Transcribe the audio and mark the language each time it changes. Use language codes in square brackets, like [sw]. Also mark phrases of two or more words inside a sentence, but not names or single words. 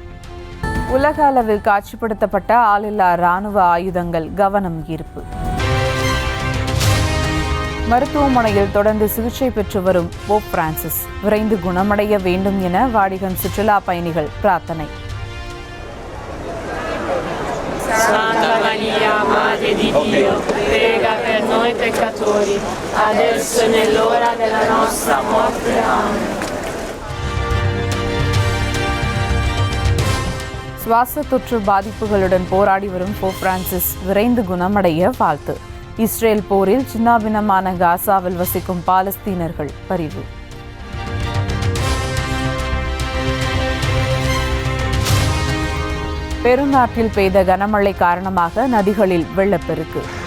[ta] உலக அளவில் காட்சிப்படுத்தப்பட்ட ஆளில்லா ராணுவ ஆயுதங்கள் கவனம் ஈர்ப்பு. மருத்துவமனையில் தொடர்ந்து சிகிச்சை பெற்று வரும் போப் பிரான்சிஸ் விரைந்து குணமடைய வேண்டும் என வாடிகன் சுற்றுலா பயணிகள் பிரார்த்தனை. [it] Santa Maria, Madre di Dio, prega per noi peccatori, adesso e nell'ora della nostra morte. Amen. [ta] சுவாச தொற்று பாதிப்புகளுடன் போராடி வரும் போப் பிரான்சிஸ் விரைந்து குணமடைய வாழ்த்து. இஸ்ரேல் போரில் சின்னாபின்னமான காசாவில் வசிக்கும் பாலஸ்தீனர்கள் பரிவு. பெருநாட்டில் பெய்த கனமழை காரணமாக நதிகளில் வெள்ளப்பெருக்கு.